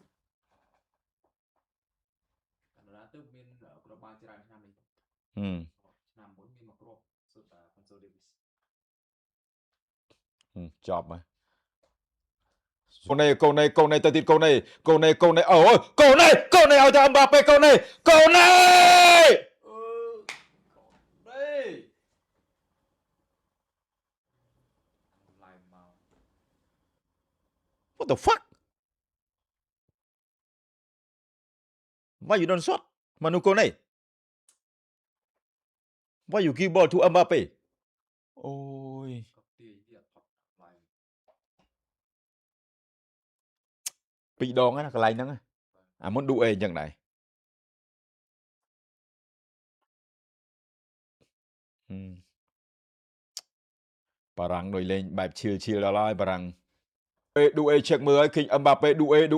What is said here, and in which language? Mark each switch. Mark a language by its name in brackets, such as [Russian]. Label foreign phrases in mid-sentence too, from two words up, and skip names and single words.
[Khmer] កាណាដាទៅមានគ្រាប់បាល់ច្រើនឆ្នាំនេះឆ្នាំមុនមានមកគ្រាប់សុទ្ធតែ Alphonso Davies ចប់ហើយកូនេទៅទៀតកូនេអូកូនេឲ្យទៅ Mbappé កូនេ [English] What the fuck? Why you don't shot Manu Kone? Why you give ball to Mbappé? [Khmer] Ôi. ពីរដងណាកន្លែងហ្នឹងអាមុនឌូអេអញ្ចឹងដែរបារាំងដូចលេងបែបឈៀលដល់ហើយបារាំងDoué check មើលឲ្យឃើញ Mbappé Doué